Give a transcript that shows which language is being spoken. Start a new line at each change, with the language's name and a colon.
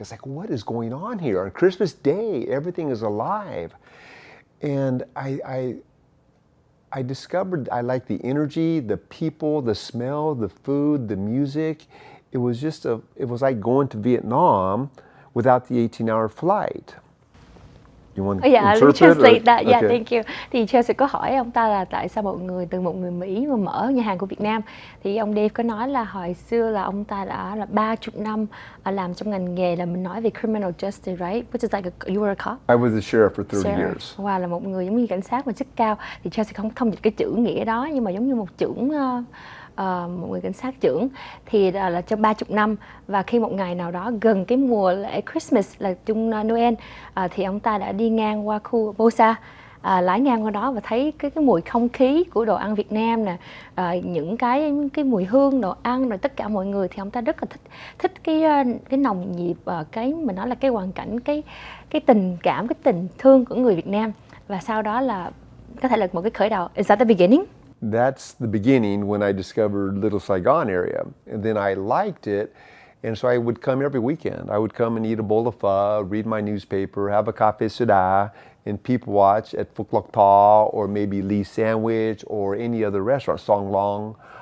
English: It's like, what is going on here? On Christmas Day, everything is alive. And I discovered I liked the energy, the people, the smell, the food, the music. It was like going to Vietnam without the 18-hour flight. You want to let me translate that. Yeah, okay. Thank you.
Vietnamese: Thì Chelsea có hỏi ông ta là tại sao từ một người Mỹ mà mở nhà hàng của Việt Nam. Thì ông Dave có nói là hồi xưa là ông ta đã là 30 năm làm trong ngành nghề là mình nói về
English: criminal justice, right? Which is like you were a cop. I was a sheriff for 30 years.
Vietnamese: Wow, là một người giống như cảnh sát mà chức cao. Thì Chelsea không thông dịch cái chữ nghĩa đó, nhưng mà giống như một trưởng một người cảnh sát trưởng thì là trong 30 năm. Và khi một ngày nào đó gần cái mùa lễ Christmas là chung Noel thì ông ta đã đi ngang qua khu Bosa, lái ngang qua đó và thấy cái mùi không khí của đồ ăn Việt Nam nè, những cái mùi hương đồ ăn rồi tất cả mọi người, thì ông ta rất là thích cái nồng nhiệt, cái mình nói là cái hoàn cảnh, cái tình cảm, cái tình thương của người Việt Nam. Và sau đó là có thể là một cái khởi đầu.
English: Is that the beginning? That's the beginning when I discovered Little Saigon area. And then I liked it. And so I would come every weekend. I would come and eat a bowl of pho, read my newspaper, have a café soda, and people watch at Phúc Lộc Tho or maybe Lee Sandwich or any other restaurant, Song Long.